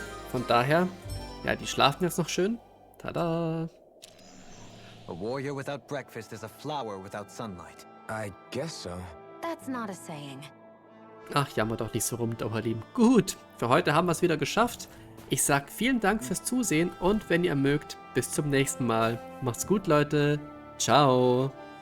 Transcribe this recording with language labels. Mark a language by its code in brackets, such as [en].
[de] Von daher, ja, die schlafen jetzt noch schön. Tada! [en] A warrior without breakfast is a flower without sunlight. I guess so. That's not a saying. [de] Ach, jammer doch nicht so rum, Dauerlieben. Gut, für heute haben wir es wieder geschafft. Ich sag vielen Dank fürs Zusehen und wenn ihr mögt, bis zum nächsten Mal. Macht's gut, Leute. Ciao.